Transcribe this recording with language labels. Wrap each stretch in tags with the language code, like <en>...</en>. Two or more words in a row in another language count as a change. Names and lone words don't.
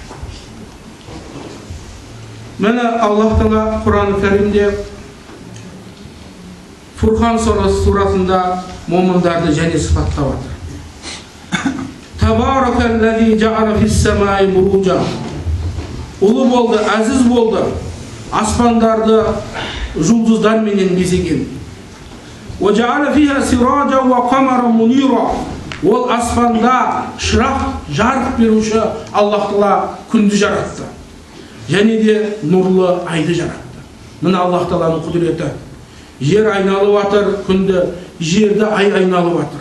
<kk>Міне Аллах Тағала Құран-ы Кәрімде Фурқан сурасында момындарды және сипаттап жатыр.</kk> <ar>تبارك الذي جعل في السماء بروجا.</ar> <kk>Ұлы болды, әзіз болды, аспандарды жұлдыздарменен безеген.</kk> <ar>وجعل فيها سراجا وقمرا منيرا.</ar> <kk>Ол аспанда шырақ, жарық беруші Аллах Тағала күнді жаратты. Және де нұрлы айды жаратты. Міне Аллах Тағаланың құдіреті. Жер айналып жатыр, күнді, жерді ай айналып жатыр.</kk>